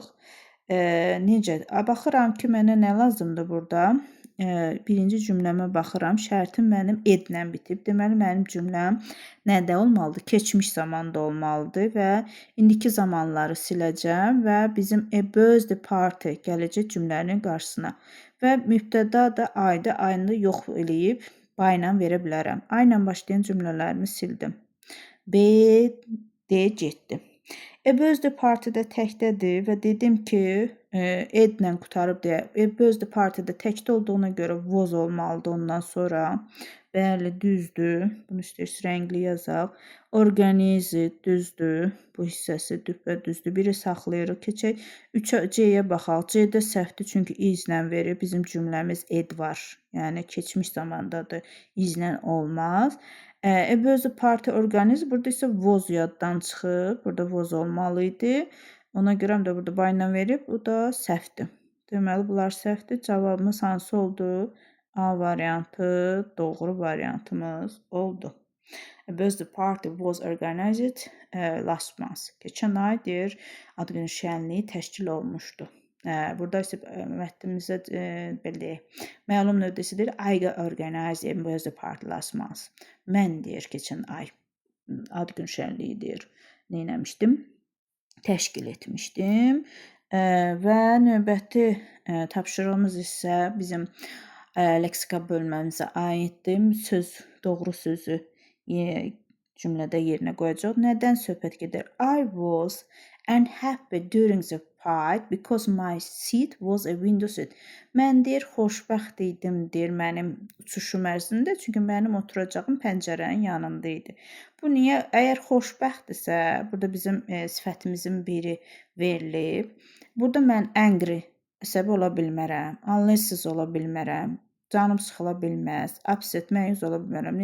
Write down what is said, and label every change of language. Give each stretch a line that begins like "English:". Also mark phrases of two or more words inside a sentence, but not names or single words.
Azerbaijani: Necə? Baxıram ki, mənə nə lazımdır burada? Birinci cümləmə baxıram. Şərtim mənim edlə bitib. Deməli, mənim cümləm nədə olmalıdır? Keçmiş zamanda olmalıdır və indiki zamanları siləcəm və bizim
English: a birthday party
Azerbaijani: gələcək cümlənin qarşısına. Və mübtəda da ayda, ayını yox eləyib bayla verə bilərəm. Ayla başlayan cümlələrimi sildim. B, D getdi.
English: A birthday party-
Azerbaijani: də təkdədir və dedim ki, edlə qutarıb deyə.
English: A birthday party-də təkdə olduğuna görə was olmalıdır ondan sonra.
Azerbaijani: Bəli, düzdür. Bunu istəyirsiniz rəngli yazaq. Organize düzdür. Bu hissəsi düzdür. Biri saxlayırıq. Keçək 3C-yə baxaq. C-də səhvdir, çünki izlə verir. Bizim cümləmiz ed var. Yəni, keçmiş zamandadır. İzlə olmaz.
English: A birthday party organize.
Azerbaijani: Burada isə was yaddan çıxıb. Burada was olmalı idi. Ona görə də burada bayla verib. Bu da səhvdir. Deməli, bunlar səhvdir. Cavabımız hansı oldu? A variantı doğru variantımız oldu.
English: A birthday party was organized last month.
Azerbaijani: Keçən ay deyir, ad günü şənliyi təşkil olmuşdu. Burada isə mətnimizdə belə məlum növdəsidir.
English: I organized a birthday party last month.
Azerbaijani: Mən deyir, keçən ay ad günü şənliyi deyir. Neynəmişdim? Təşkil etmişdim. Və növbəti tapşırığımız isə bizim leksika bölməmizə aiddir. Doğru sözü cümlədə yerinə qoyacaq. Nədən söhbət gedir?
English: I was unhappy during the fight because my seat was a window seat.
Azerbaijani: Mən deyir, xoşbəxt idim, deyir, mənim uçuşum ərzində, çünki mənim oturacağım pəncərənin yanında idi. Bu niyə? Əgər xoşbəxtdirsə, burada bizim sifətimizin biri verilib. Burada mən angry, əsəbi ola bilmərəm, unless ola bilmərəm, canım sıxıla bilməz, upset, məyus ola bilmərəm.